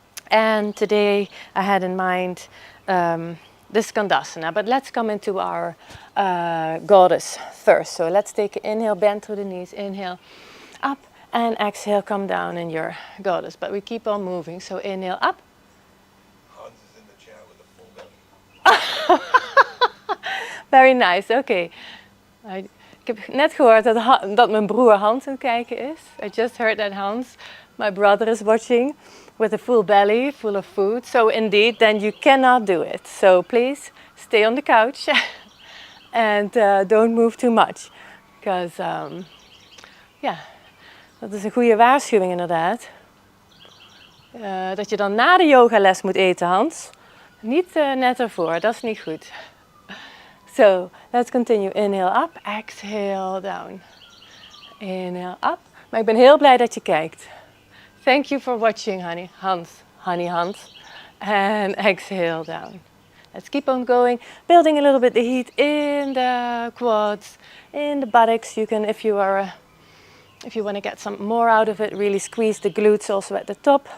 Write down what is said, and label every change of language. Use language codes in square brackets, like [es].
[en] And today I had in mind the Skandasana, but let's come into our goddess first. So let's take an inhale, bend through the knees, inhale, up, and exhale, come down in your goddess. But we keep on moving, so inhale, up. Hans is in the chat with a full belly. Very nice, oké. [nl] Ik heb net gehoord dat mijn broer Hans aan het kijken is. [en] I just heard that Hans, my brother, is watching with a full belly, full of food. So indeed, then you cannot do it. So please stay on the couch and don't move too much. Because, [nl] dat is een goede waarschuwing inderdaad. Dat je dan na de yogales moet eten, Hans. Niet net ervoor, dat is niet goed. [en] So, let's continue. Inhale up, exhale down. Inhale up. [nl] Maar ik ben heel blij dat je kijkt. [en] Thank you for watching, honey. Hans. And exhale down. Let's keep on going. Building a little bit the heat in the quads, in the buttocks. You can, if you want to get some more out of it, really squeeze the glutes also at the top.